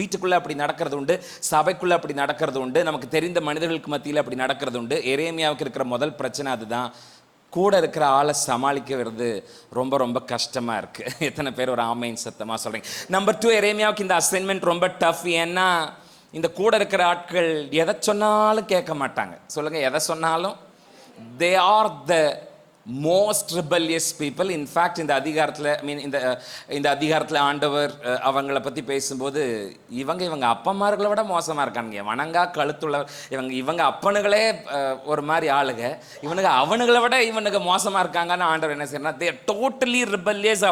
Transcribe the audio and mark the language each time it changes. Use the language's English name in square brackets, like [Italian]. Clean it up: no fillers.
[Tamil] வீட்டுக்குள்ளே அப்படி நடக்கிறது உண்டு, சபைக்குள்ளே அப்படி நடக்கிறது உண்டு, நமக்கு தெரிந்த மனிதர்களுக்கு மத்தியில் அப்படி நடக்கிறது உண்டு. எரேமியாவுக்கு இருக்கிற முதல் பிரச்சனை அதுதான். கூட இருக்கிற ஆளை சமாளிக்கிறது ரொம்ப ரொம்ப கஷ்டமா இருக்கு. எத்தனை பேர் ஒரு ஆமையின் சத்தமா சொல்றீங்க? நம்பர் 2, எரேமியாவுக்கு இந்த அசைன்மெண்ட் ரொம்ப டஃப். ஏன்னா இந்த கூட இருக்கிற ஆட்கள் எதை சொன்னாலும் கேட்க மாட்டாங்க. சொல்லுங்க, எதை சொன்னாலும் [English] they are the most rebellious people. In fact [Tamil] இந்த அதிகாரத்தில் இந்த அதிகாரத்தில் ஆண்டவர் அவங்கள பற்றி பேசும்போது இவங்க அப்பமார்களை விட மோசமாக இருக்கானுங்க, வணங்கா கழுத்துள்ளவர், இவங்க அப்பனுகளே ஒரு மாதிரி ஆளுங்க, அவனுங்களை விட இவனுக்கு மோசமாக இருக்காங்கன்னு ஆண்டவர் என்ன செய்யறா, [English] they are totally rebellious.